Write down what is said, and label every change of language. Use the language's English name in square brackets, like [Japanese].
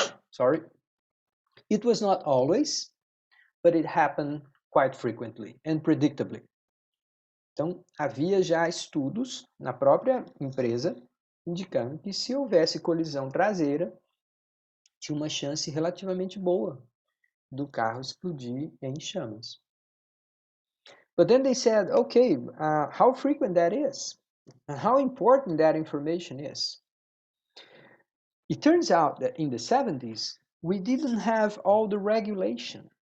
[English] Sorry. It was not always, but it happened quite frequently and predictably. [Portuguese] Então, havia já estudos na própria empresa indicando que se houvesse colisão traseira, tinha uma chance relativamente boa do carro explodir em chamas. [English] But then they said, okay, how frequent that is, and how important that information is. It turns out that in the 70s, we didn't have all the regulation.